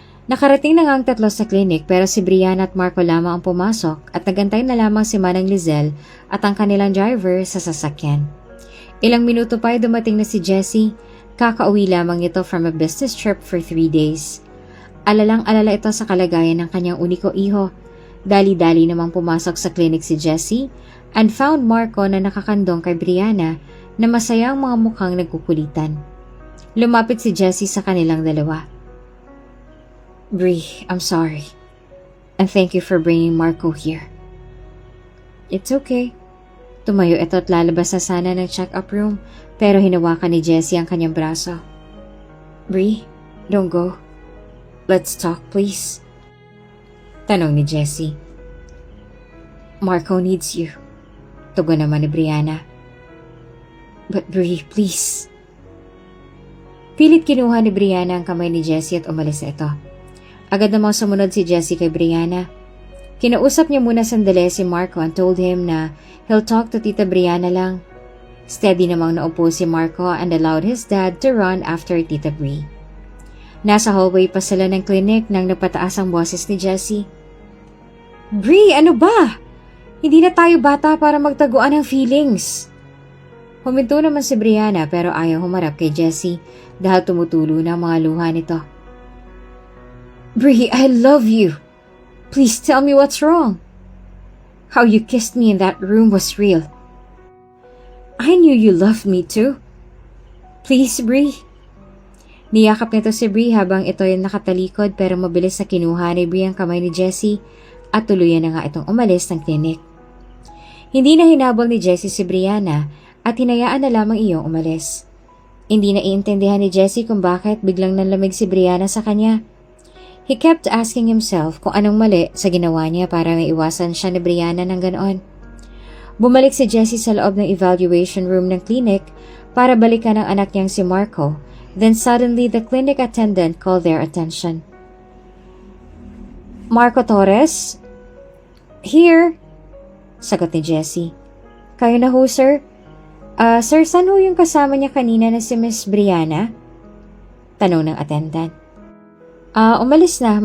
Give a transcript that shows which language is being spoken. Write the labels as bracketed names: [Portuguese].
[Filipino] Nakarating na nga ang tatlo sa clinic pero si Brianna at Marco lamang ang pumasok at nagantay na lamang si Manang Lizelle at ang kanilang driver sa sasakyan. Ilang minuto pa ay dumating na si Jessie. Kakauwi lamang ito from a business trip for 3 days. Alalang-alala ito sa kalagayan ng kanyang uniko iho. Dali-dali namang pumasok sa clinic si Jessie and found Marco na nakakandong kay Brianna na masaya ang mga mukhang nagkukulitan. Lumapit si Jessie sa kanilang dalawa. Brie, I'm sorry. [English] And thank you for bringing Marco here. [Filipino] It's okay. Tumayo ito at lalabas na sana ng check-up room pero hinawakan ni Jessie ang kanyang braso. [English] Brie, don't go. Let's talk, please. Tanong ni Jessie. Marco needs you. [Filipino] Tugon naman ni Brianna. But Brie, please. Pilit kinuha ni Brianna ang kamay ni Jessie at umalis na ito. Agad namang sumunod si Jessie kay Brianna. Kinausap niya muna sandali si Marco and told him na he'll talk to Tita Brianna lang. [English] Steady namang naupo si Marco and allowed his dad to run after Tita Brie. [Filipino] Nasa hallway pa sila ng clinic nang napataas ang boses ni Jessie. Brie, ano ba? Hindi na tayo bata para magtaguan ng feelings. Huminto naman si Brianna pero ayaw humarap kay Jessie dahil tumutulo na ang mga luha nito. [English] Brie, I love you. Please tell me what's wrong. How you kissed me in that room was real. I knew you loved me too. Please, Brie. [Filipino] Niyakap nito si Brie habang ito ay nakatalikod pero mabilis na kinuha ni Brie ang kamay ni Jessie at tuluyan na nga itong umalis ng klinik. Hindi na hinabol ni Jessie si Brianna at hinayaan na lamang iyong umalis. Hindi na iintindihan ni Jessie kung bakit biglang nanlamig si Brianna sa kanya. He kept asking himself kung anong mali sa ginawa niya para maiwasan siya ni Brianna ng ganoon. Bumalik si Jessie sa loob ng evaluation room ng clinic para balikan ang anak niyang si Marco. [English] Then suddenly the clinic attendant called their attention. [Filipino] Marco Torres? Here. Sagot ni Jessie. Kayo na ho, sir? Sir, saan ho yung kasama niya kanina na si Miss Brianna? Tanong ng attendant. Umalis na.